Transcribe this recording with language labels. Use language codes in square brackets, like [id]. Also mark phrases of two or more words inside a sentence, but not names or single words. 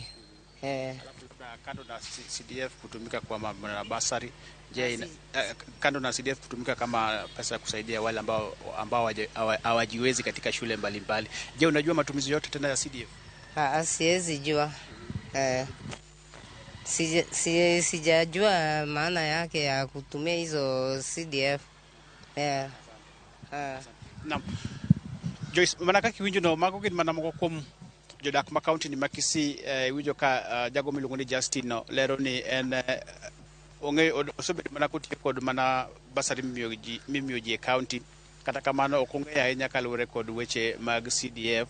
[sw] Alafu kando na CDF kutumika kwa mambo na basari, je, kando na CDF kutumika kama pesa ya kusaidia wale ambao hawajiwezi katika shule mbalimbali, je, unajua matumizi yote tena ya CDF? Siwezi jua. Sijajua maana yake ya kutumia hizo CDF. Naam. [luo] Joyce, manaka kiwinjo no mago gin mana moko kuom jodak ma kaunti ni ma Kisii winjo ka jago miluongo ni Justin no lero ni en osebedo mana kotiyo kod mana basari mimiyo ji e kaunti, kata kamano ok ong'eyo ahinya kaluwore kod weche mag CDF.